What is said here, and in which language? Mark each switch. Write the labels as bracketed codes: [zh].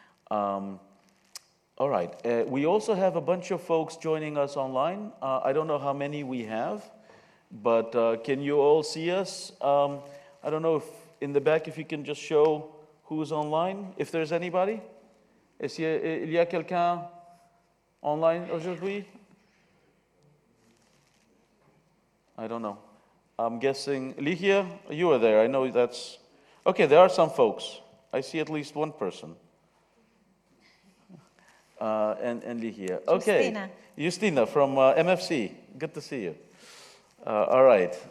[en] All right, we also have a bunch of folks joining us online. I don't know how many we have, but can you all see us? I don't know if in the back, if you can just show who's online, if there's anybody. [fr] Est-ce qu'il y a quelqu'un online aujourd'hui? [en] I don't know. I'm guessing, Ligia, you are there. I know that's, okay, there are some folks. I see at least one person. And Ligia. Okay. Justina from MFC. Good to see you. All right.